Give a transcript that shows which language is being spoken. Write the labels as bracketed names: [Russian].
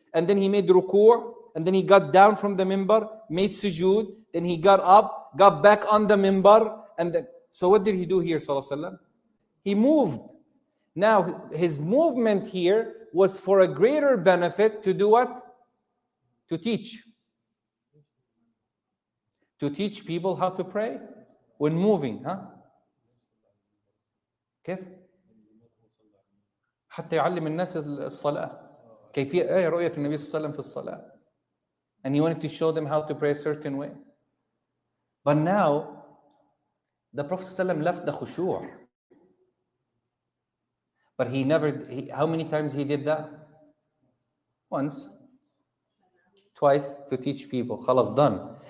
[English] And then he made ruku', and then he got down from the minbar, made sujood, then he got up, got back on the minbar, and then, so what did he do here, sallallahu alaihi wasallam? He moved. Now, his movement here was for a greater benefit to do what? To teach. To teach people how to pray when moving, huh? [Arabic] كيف؟ حتى يعلم الناس الصلاة، كيفية رؤية النبي صلى الله عليه وسلم في الصلاة. [English] And he wanted to show them how to pray a certain way. But now, the Prophet ﷺ left the khushu'. But he never, how many times he did that? Once, twice, to teach people. Khalas, done.